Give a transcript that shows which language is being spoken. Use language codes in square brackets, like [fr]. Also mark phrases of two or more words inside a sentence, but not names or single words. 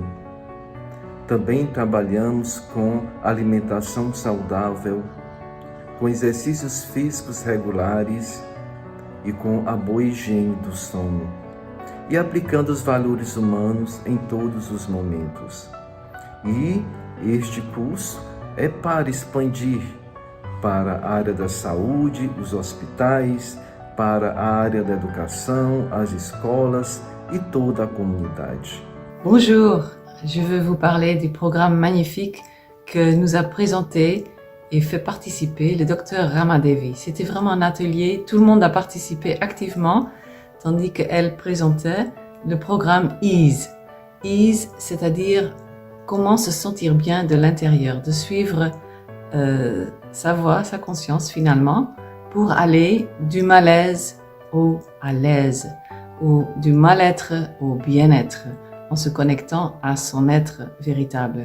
[pt] Também trabalhamos com alimentação saudável, com exercícios físicos regulares e com a boa higiene do sono, e aplicando os valores humanos em todos os momentos. E este curso é para expandir para a área da saúde, os hospitais, para a área da educação, as escolas e toda a comunidade. [fr] Bonjour, je veux vous parler du programme magnifique que nous a présenté et fait participer le docteur Ramadevi. C'était vraiment un atelier, tout le monde a participé activement, tandis qu'elle présentait le programme EASE. EASE, c'est-à-dire comment se sentir bien de l'intérieur, de suivre sa voix, sa conscience finalement, pour aller du malaise à l'aise, ou du mal-être au bien-être, en se connectant à son être véritable.